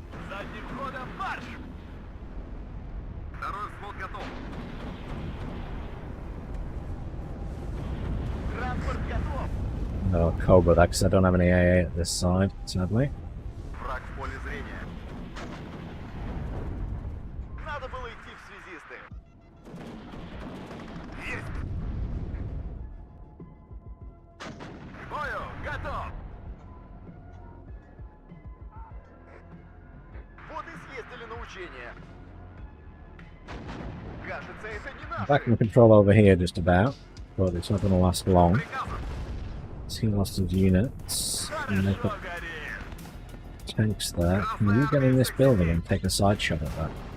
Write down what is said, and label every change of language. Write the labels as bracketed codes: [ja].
[ru] Задним ходом марш. Второй взвод готов. Транспорт готов. [en] No, Cobra, that because I don't have any AA at this side, sadly. [ru] Враг в поле зрения. Надо было идти в связисты. Есть. К бою готов. Вот и съездили на учения. Кажется, это не наш. [en] Back in control over here just about, but it's not going to last long. He lost his units, and they put tanks there. Can you get in this building and take a side shot at that?